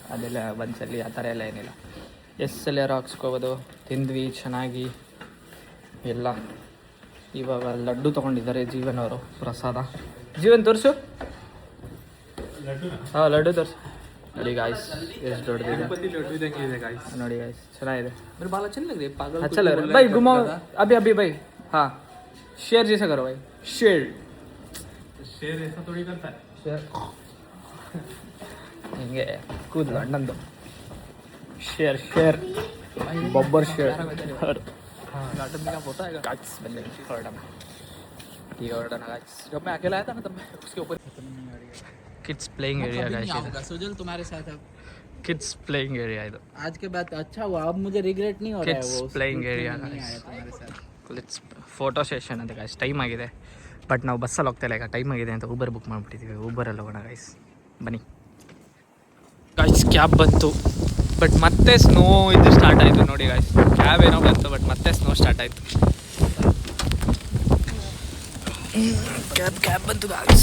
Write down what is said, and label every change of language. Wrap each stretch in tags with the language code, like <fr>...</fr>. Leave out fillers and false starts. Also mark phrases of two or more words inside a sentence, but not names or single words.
<kn>ಅದೆಲ್ಲ ಒಂದ್ಸಲಿ ಆ ಥರ ಎಲ್ಲ ಏನಿಲ್ಲ. ಎಸ್ಸಲ್ಲಿ ಯಾರು ಹಾಕ್ಸ್ಕೊಬೋದು. ತಿಂದ್ವಿ ಚೆನ್ನಾಗಿ ಎಲ್ಲ. ಇವಾಗ ಲಡ್ಡು ತೊಗೊಂಡಿದ್ದಾರೆ ಜೀವನ್ ಅವರು. ಪ್ರಸಾದ ಜೀವನ್ ತೋರಿಸು. ಹಾಂ ಲಡ್ಡು ತೋರಿಸು. ನೋಡಿ ಗಾಯ್ಸ್ ಎಷ್ಟು ದೊಡ್ಡದಿದೆ ನೋಡಿ ಗಾಯ್ಸ್. ಚೆನ್ನಾಗಿದೆ.</kn> <hi>मेरे बाल अच्छे नहीं लग रहे पागल. अच्छा लग रहा है भाई. घुमाओ अभी भाई. हाँ शेर जैसा करो भाई. शेर ऐसा थोड़ी करता है. शेर</hi> <kn>ಹಿಂಗೆ ಕೂದಲು ಅಣ್ಣಂದು.</kn> <hi>शेर बब्बर शेर. गार्डन में क्या फोटो आएगा.</hi> <kn>ಗಾಯ್ಸ್ ಬನ್ನಿ ಹೊರಡೋಣ. ಈಗ ಹೊರಡೋಣ ಗಾಯ್ಸ್.</kn> <hi>जब मैं अकेला आया था ना तब मैं उसके ऊपर</hi> <en>kids playing area guys.</en> <hi>आऊंगा सुजल तुम्हारे साथ अब.</hi> <en>kids playing area</en> <kn>ಇದು.</kn> <hi>आज के बाद अच्छा हुआ. अब मुझे रिग्रेट नहीं हो रहा है.</hi> <en>Kids</en> <hi>वो</hi> <en>playing</en> <hi>स्कूल</hi> <en>area,</en> <hi>में नहीं</hi> <en>guys.</en> <hi>आया तुम्हारे साथ.</hi> <en>let's photo session ಅಂತ ಗೈಸ್.</en> <kn>ಟೈಮ್ ಆಗಿದೆ, ಬಟ್ ನಾವು ಬಸ್ಸಲ್ಲಿ ಹೋಗ್ತಾ ಇಲ್ಲ ಈಗ. ಟೈಮ್ ಆಗಿದೆ ಅಂತ ಊಬರ್ ಬುಕ್ ಮಾಡಿಬಿಟ್ಟಿದ್ದೀವಿ. ಊಬರಲ್ಲಿ ಹೋಗೋಣ ಗೈಸ್, ಬನ್ನಿ ಗೈಸ್. ಕ್ಯಾಬ್ ಬಂತು, ಬಟ್ ಮತ್ತೆ ಸ್ನೋ ಇದು ಸ್ಟಾರ್ಟ್ ಆಯಿತು ನೋಡಿ ಗೈಸ್. ಕ್ಯಾಬ್ ಏನೋ ಬಂತು, ಬಟ್ ಮತ್ತೆ ಸ್ನೋ ಸ್ಟಾರ್ಟ್ ಆಯಿತು. ಕ್ಯಾಬ್ ಬಂತು ಗೈಸ್.</kn>